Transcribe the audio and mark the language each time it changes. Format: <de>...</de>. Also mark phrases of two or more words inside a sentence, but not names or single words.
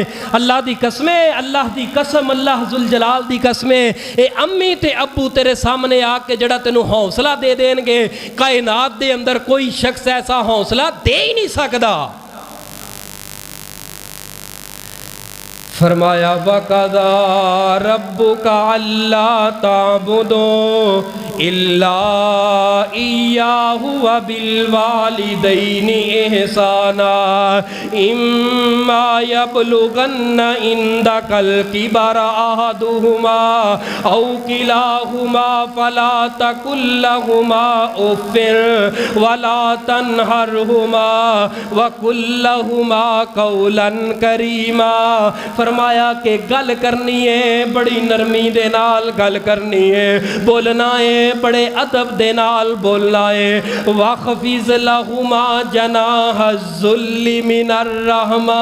<pa>اللہ دی قسمیں، اللہ دی قسم، اللہ جل جلال دی قسمیں، اے امی تے ابو تیرے سامنے آکے جڑا تینوں حوصلہ دے دینگے، کائنات دے اندر کوئی شخص ایسا حوصلہ دے ہی نہیں سکتا.</pa> <ar>फरमाया وقضى ربك ألا تعبدوا إلا إياه وبالوالدين إحسانا إما يبلغن عندك الكبر أحدهما أو كلاهما فلا تقل لهما أف ولا تنهرهما وقل لهما قولا كريما.</ar> <pa>فرمایا کہ گل کرنی ہے بڑی نرمی دے نال گل کرنی ہے، بولنا ہے بڑے ادب دے نال بولنا ہے.</pa> <ar>واخفض لهما جناح الذل من الرحمة.</ar>